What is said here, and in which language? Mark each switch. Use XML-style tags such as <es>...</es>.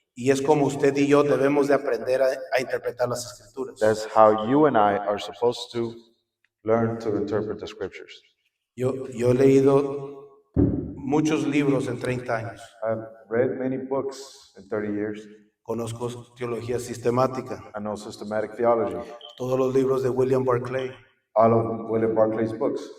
<es>Y es como usted y yo debemos de aprender a interpretar las escrituras.</es> <en>That's how you and I are supposed to learn to interpret the scriptures.</en> <es>Yo he leído muchos libros en 30 años.</es> <en>I've read many books in 30 years.</en> <es>Conozco teología sistemática.</es> <en>I know systematic theology.</en> <es>Todos los libros de William Barclay.</es> <en>All of William Barclay's books.</en>